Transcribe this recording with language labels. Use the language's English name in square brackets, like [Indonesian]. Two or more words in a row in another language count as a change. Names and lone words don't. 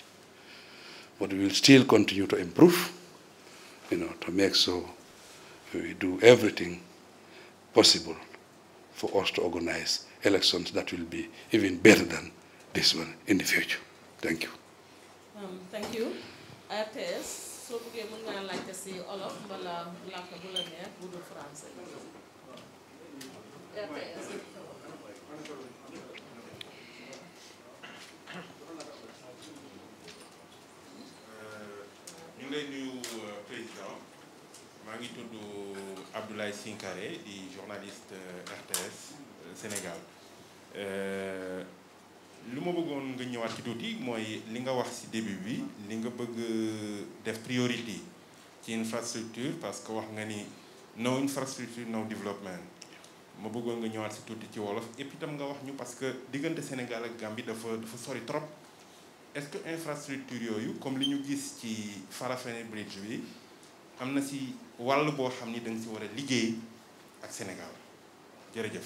[English] But we will still continue to improve, you know, to make so we do everything possible for us to organize elections that will be even better than this one in the future. Thank you. Thank you. [Wolof] RTS soo bëggee mën ngaa laajte si olof mbala làkk bu la neex bu dul français. ñu ngi lay nuyu président maa ngi tudd Abdoulaye Sinkare di journaliste RTS Sénégal lu ma bëggoon nga ñëwaat ci tuuti mooy li nga wax ci début bi li nga bëgg def priorité ci infrastructure [French] parce que [Wolof] wax nga ni [English] no infrastructure no development [Wolof] ma bëggoon nga ñëwaat ci tuuti ci wolof [French] et puis [Wolof] tam nga wax ñu parce que diggante Sénégal ak Gambie dafa sori [French] trop est-ce que infrastructure [Wolof] yooyu comme li ñu gis ci Farafenni Bridge bi am na ci wàll boo xam ni da nga ci war a liggéey ak Sénégal jërëjëf.